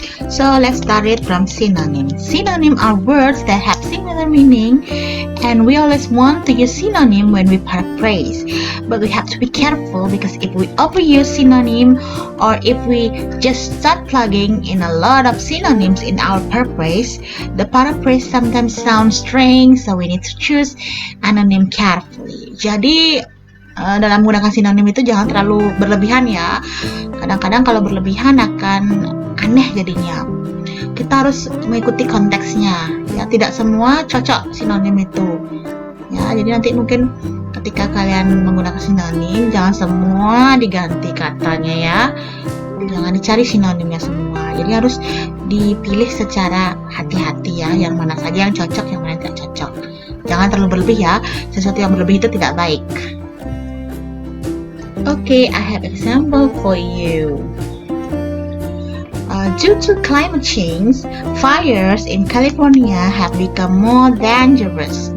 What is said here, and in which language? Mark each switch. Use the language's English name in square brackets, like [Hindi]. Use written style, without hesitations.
[English] So let's start it from synonym. Synonym are words that have similar meaning, and we always want to use synonym when we paraphrase. But we have to be careful, because if we overuse synonym, or if we just start plugging in a lot of synonyms in our paraphrase, the paraphrase sometimes sounds strange, so we need to choose anonym carefully. [Indonesian] Jadi dalam menggunakan sinonim itu jangan terlalu berlebihan ya. Kadang-kadang kalau berlebihan akan aneh jadinya. Kita harus mengikuti konteksnya ya, tidak semua cocok sinonim itu ya. Jadi nanti mungkin ketika kalian menggunakan sinonim, jangan semua diganti katanya ya, jangan dicari sinonimnya semua. Jadi harus dipilih secara hati-hati ya, yang mana saja yang cocok, yang mana tidak cocok. Jangan terlalu berlebih ya, sesuatu yang berlebih itu tidak baik. [English] Okay, I have example for you. Due to climate change, fires in California have become more dangerous.